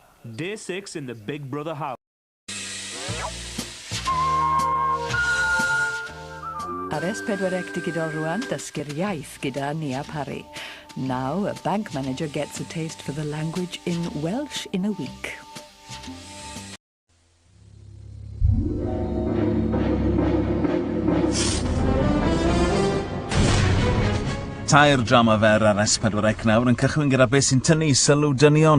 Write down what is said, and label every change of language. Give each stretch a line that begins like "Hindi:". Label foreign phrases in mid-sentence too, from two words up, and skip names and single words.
English: Day 6 in the Big Brother house.
Welsh: Ar S4C digidol rwan, dysgu'r iaith gyda Nia Parry.
English: Now, a bank manager gets a taste for the language in Welsh in a week.
Welsh: Tair drama fer ar S4C nawr yn cychwyn gyda beth sy'n tynnu sylw dynion.